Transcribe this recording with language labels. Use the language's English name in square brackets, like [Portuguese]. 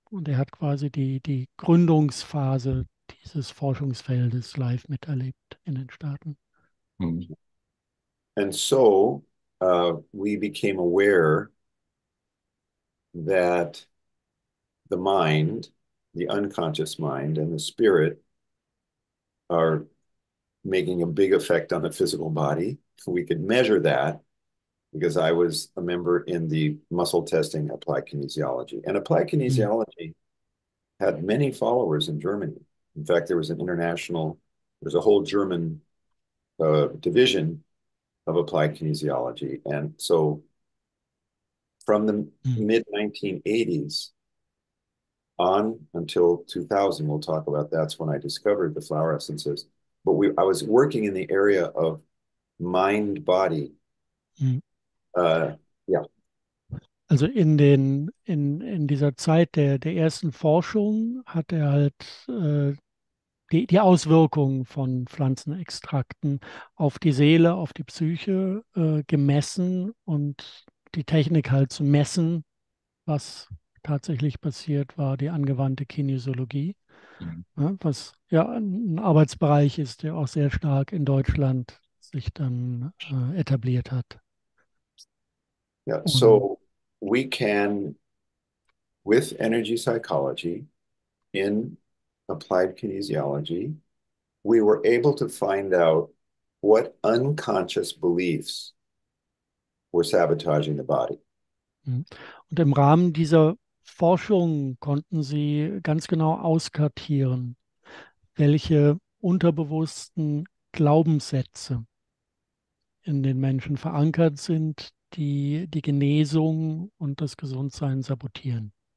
[German] Und er hat quasi die Gründungsphase dieses Forschungsfeldes live miterlebt in den Staaten. Mhm. [English] And so we became aware that the mind, the unconscious mind, and the spirit are making a big effect on the physical body. We could measure that because I was a member in the muscle testing applied kinesiology. And applied Mhm. kinesiology had many followers in Germany. In fact, there's a whole German division of applied kinesiology. And so from the Mhm. mid 1980s on until 2000, we'll talk about that's when I discovered the flower essences. But I was working in the area of mind body. Mhm. Yeah. [German] Also in dieser Zeit der ersten Forschung hat er halt die Auswirkungen von Pflanzenextrakten auf die Seele, auf die Psyche gemessen und die Technik halt zu messen, was tatsächlich passiert, war die angewandte Kinesiologie, Mhm. ja, was ja ein Arbeitsbereich ist, der auch sehr stark in Deutschland sich dann etabliert hat. [English] Yeah. [German] Und [English] So we can with energy psychology in applied kinesiology, we were able to find out what unconscious beliefs were sabotaging the body. [German] Und im Rahmen dieser Forschung konnten Sie ganz genau auskartieren, welche unterbewussten Glaubenssätze in den Menschen verankert sind, die die Genesung und das Gesundsein sabotieren.